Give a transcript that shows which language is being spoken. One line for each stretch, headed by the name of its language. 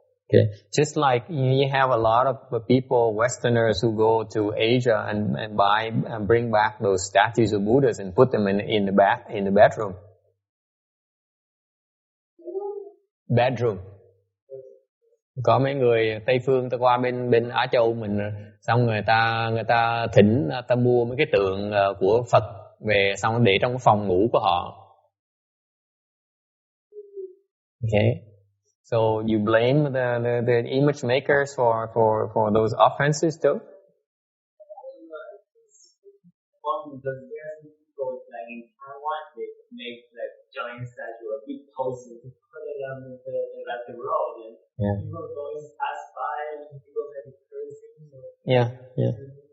English: Okay, just like you have a lot of people, Westerners, who go to Asia and buy and bring back those statues of Buddhas and put them in the bedroom.
Vietnamese: Có mấy người Tây phương ta qua bên Á Châu mình, xong người ta thỉnh, ta mua mấy cái tượng của Phật về, xong để trong phòng ngủ của họ.
English: Okay. So you blame the image makers for those offenses too? Because there are some people like in Taiwan, they make like giant statue of big poses to put it on the road, and people going pass by, and people maybe cursing or whatever.